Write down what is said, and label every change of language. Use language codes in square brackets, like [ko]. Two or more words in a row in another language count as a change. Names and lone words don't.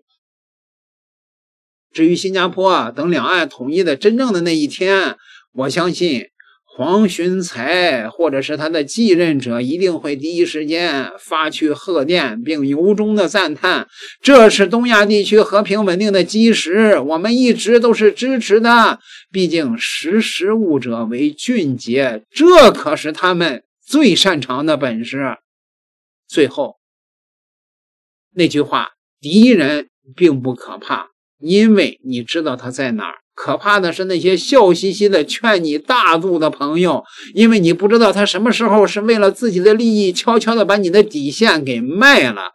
[zh] 至於新加坡等兩岸統一的真正的那一天，我相信黃循財或者是他的繼任者一定會第一時間發去賀電，並由衷的讚嘆，這是東亞地區和平穩定的基石，我們一直都是支持的。畢竟識時務者為俊傑，這可是他們最擅長的本事。最後那句話，敵人並不可怕，因為你知道他在哪兒。可怕的是那些笑嘻嘻的勸你大度的朋友，因為你不知道他什麼時候是為了自己的利益悄悄的把你的底線給賣了。